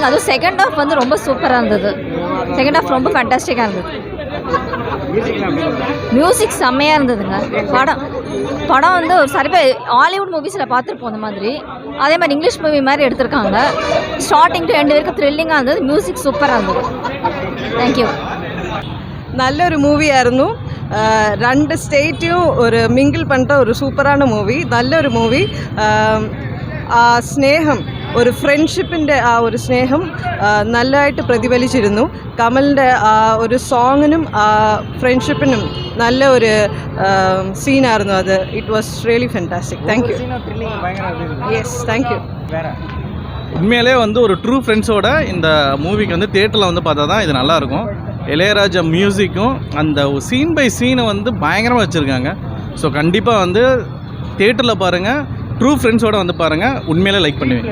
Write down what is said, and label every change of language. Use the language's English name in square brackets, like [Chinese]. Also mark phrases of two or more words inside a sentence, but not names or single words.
[Tamil] அதுவும் [English] second half [Tamil] வந்து ரொம்ப சூப்பராக இருந்தது. [English] second half [Tamil] ரொம்ப ஃபேண்டாஸ்டிக்காக இருந்தது. மியூசிக் செம்மையாக இருந்ததுங்க. படம் வந்து ஒரு ஹாலிவுட் மூவிஸில் பார்த்துருப்போம் அந்த மாதிரி. அதே மாதிரி [English] English movie [Tamil] மாதிரி எடுத்திருக்காங்க. [English] starting to end [Tamil] வரைக்கும் த்ரில்லிங்காக இருந்தது. மியூசிக் சூப்பராக இருந்தது. தேங்க்யூ. [Malayalam] നല്ലൊരു മൂവിയായിരുന്നു. രണ്ട് സ്റ്റേറ്റും ഒരു മിങ്കിൾ പണ്ട ഒരു സൂപ്പറാണ് മൂവി. നല്ലൊരു മൂവി. ആ സ്നേഹം, ഒരു ഫ്രണ്ട്ഷിപ്പിൻ്റെ ആ ഒരു സ്നേഹം നല്ലതായിട്ട് പ്രതിഫലിച്ചിരുന്നു. കമലിൻ്റെ ആ ഒരു സോങ്ങിനും ആ ഫ്രണ്ട്ഷിപ്പിനും നല്ല ഒരു സീനായിരുന്നു അത്. [English] It was really fantastic. Thank you. Yes, thank you. [Tamil] உண்மையிலே வந்து ஒரு [English] true friends [Tamil] இந்த மூவிக்கு வந்து தேட்டரில் வந்து பார்த்தா தான் இது நல்லாயிருக்கும். இளையராஜா மியூசிக்கும் அந்த [English] scene by scene [Tamil] வந்து பயங்கரமாக வச்சுருக்காங்க. ஸோ கண்டிப்பாக வந்து தேட்டரில் பாருங்கள், [English] true friends [Tamil] வந்து பாருங்கள், உண்மையிலே லைக் பண்ணுவீங்க.